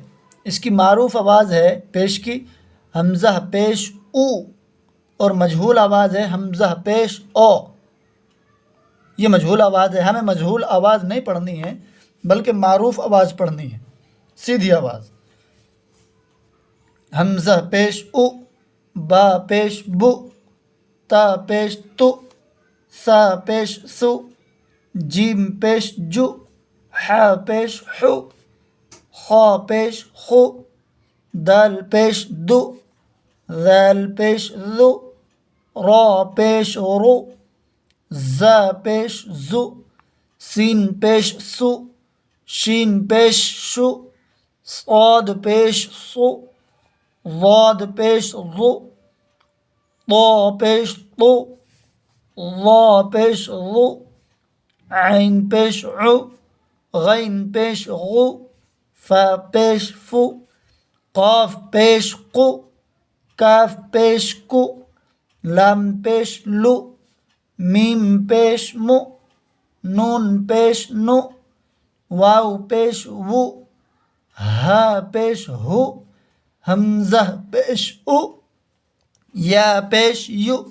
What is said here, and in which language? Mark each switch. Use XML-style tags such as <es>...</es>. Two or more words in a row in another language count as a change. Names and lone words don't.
<ur>اس کی معروف آواز ہے پیش کی حمزہ پیش او، اور مجہول آواز ہے حمزہ پیش او۔ یہ مجہول آواز ہے، ہمیں مجہول آواز نہیں پڑھنی ہے بلکہ معروف آواز پڑھنی ہے، سیدھی آواز۔ حمزہ پیش او، با پیش بو، تا پیش تو، سا پیش سو، جیم پیش جو، حا پیش حو، خا پیش خو، دال پیش دو، ذال پیش ذو، را پیش رو، زا پیش زو، سین پیش سو، شین پیش شو، صاد پیش سو، ضاد پیش ضو، طا پیش طو، ظا پیش ظو، عین پیش عو، غین پیش غو، فا پیش فو، قاف پیش قو، کاف پیش کو، لام پیش لو، میم پیش مو، نون پیش نو، واو پیش وو، ہا پیش ہو، حمزہ پیش او، یا پیش یو۔</ur>